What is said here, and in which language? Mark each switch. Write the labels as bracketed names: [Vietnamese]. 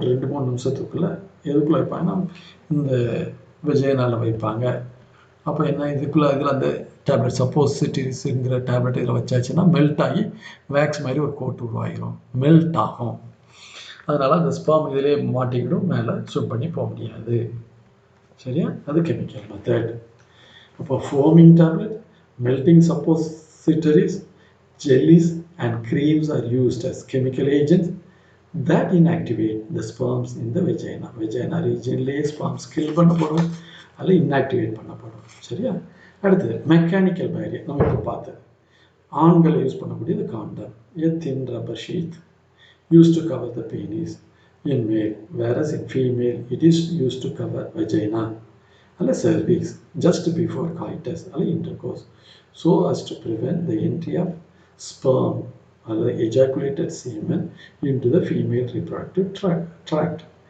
[Tamil] ஒரு 2-3 நிமிஷத்துக்குள்ளே எதுக்குள்ளே வைப்பாங்கன்னா இந்த வெஜைனால வைப்பாங்க. அப்போ என்ன இதுக்குள்ளே இதில் அந்த டேப்லெட் சப்போசிட்டரிஸ்ங்கிற டேப்லெட் இதில் வச்சாச்சுன்னா மெல்ட் ஆகி வேக்ஸ் மாதிரி ஒரு கோட் உருவாகிடும், மெல்ட் ஆகும். அதனால் அந்த ஸ்பெர்ம் இதிலே மாட்டிக்கிடும், மேலே ஸ்விம் பண்ணி போக முடியாது. சரியா? அது கெமிக்கல் மெத்தட். அப்போ [English] Foaming tablet, melting suppositories, jellies and creams are used as chemical agents that inactivate the sperms in the vagina. [Tamil] Vagina regionலே sperms kill பண்ணப்படும் அல்ல inactivate பண்ணப்படும். சரியா? அடுத்தது மெக்கானிக்கல் பேரியர். நம்ம இப்போ பார்த்தது ஆண்களை யூஸ் பண்ணக்கூடியது காண்டம், [English] a thin rubber sheath used to cover the penis in male, whereas in female it is used to cover vagina and cervix just before coitus or intercourse, so as to prevent the entry of sperm or ejaculated semen into the female reproductive tract.